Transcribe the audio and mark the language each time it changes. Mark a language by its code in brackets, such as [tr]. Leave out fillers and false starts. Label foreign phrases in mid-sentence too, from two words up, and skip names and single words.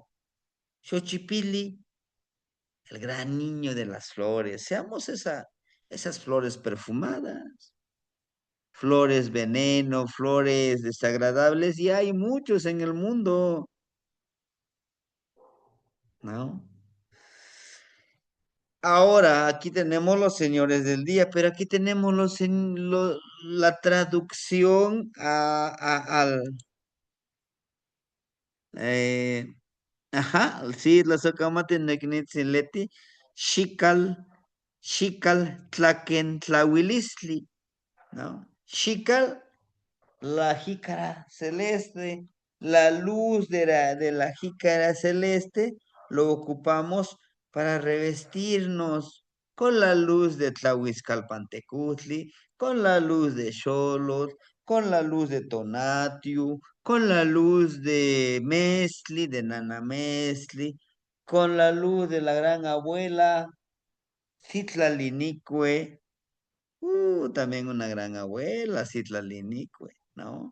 [es] Xochipilli, el gran niño de las flores, seamos esas flores perfumadas, flores veneno, flores desagradables, y hay muchos en el mundo, ¿no? Ahora, aquí tenemos los señores del día, pero aquí tenemos la traducción eh, ajá, sí, la [nah] sacamate negnitzeleti, xikal tlaken tlahuilistli, [es] ¿no? Xikal, la jícara celeste, la luz de la jícara celeste, lo ocupamos para revestirnos con la luz de Tlahuizcalpantecutli, con la luz de Xolotl, con la luz de Tonatiuh, con la luz de Mestli, de Nana Mestli, con la luz de la gran abuela, Citlalinicue, también una gran abuela, Citlalinicue, ¿no?